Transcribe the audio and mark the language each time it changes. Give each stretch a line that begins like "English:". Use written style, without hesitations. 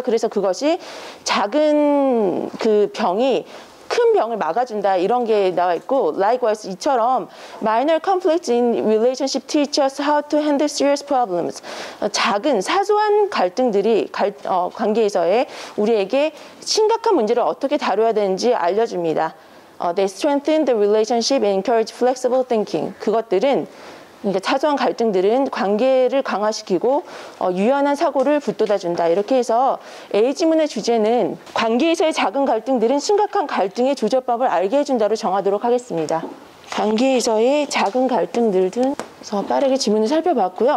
Korean: 그래서 그것이 작은 그 병이 큰 병을 막아준다 이런 게 나와 있고, likewise 이처럼
English: minor conflicts in relationship teach us how to handle serious problems.
Korean: 작은 사소한 갈등들이 관계에서의 우리에게 심각한 문제를 어떻게 다뤄야 되는지 알려줍니다.
English: They strengthen the relationship and encourage flexible thinking.
Korean: 그것들은 그러니까 사소한 갈등들은 관계를 강화시키고 유연한 사고를 북돋아준다. 이렇게 해서 A 지문의 주제는 관계에서의 작은 갈등들은 심각한 갈등의 조절법을 알게 해준다로 정하도록 하겠습니다. 관계에서의 작은 갈등들은 그래서 빠르게 지문을 살펴봤고요.